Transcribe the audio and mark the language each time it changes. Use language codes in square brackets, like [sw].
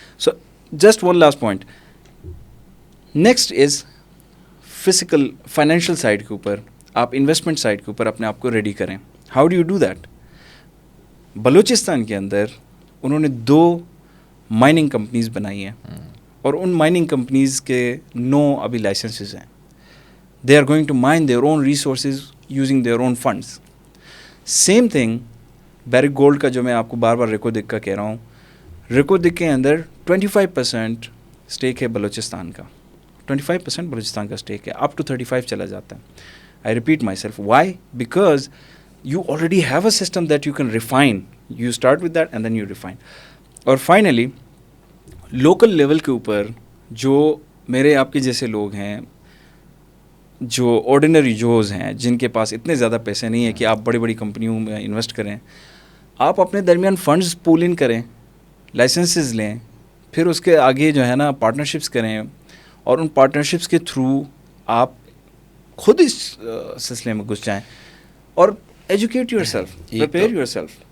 [en] So just one last point. [ur] Next is physical financial side کے اوپر, آپ investment side کے اوپر اپنے آپ کو ریڈی کریں. [en] How do you do that? [ur] Balochistan کے اندر انہوں نے 2 مائننگ کمپنیز بنائی ہیں, اور ان مائننگ کمپنیز کے 9 ابھی لائسنسز ہیں. [en] They are going to mine their own resources using their own funds. Same thing [ur] Barrick Gold کا, جو میں آپ کو بار بار ریکو دک کا کہہ رہا ہوں, ریکو دک کے اندر 25% اسٹیک ہے بلوچستان کا, 25% بلوچستان کا اسٹیک ہے, اپ ٹو 35 چلا جاتا ہے. [en] I repeat myself. Why? Because you already have a system that you can refine. You start with that and then you refine. [ur] اور finally, local level کے اوپر جو میرے آپ کے جیسے لوگ ہیں جو آرڈینری جوز ہیں جن کے پاس اتنے زیادہ پیسے نہیں ہیں کہ آپ بڑی بڑی کمپنیوں میں انویسٹ کریں, آپ اپنے درمیان فنڈز پول ان کریں, لائسنسز لیں, پھر اس کے آگے جو ہے نا پارٹنرشپس کریں, اور ان پارٹنرشپس کے تھرو آپ خود اس سلسلے میں گھس جائیں اور [en] Educate yourself, prepare yourself.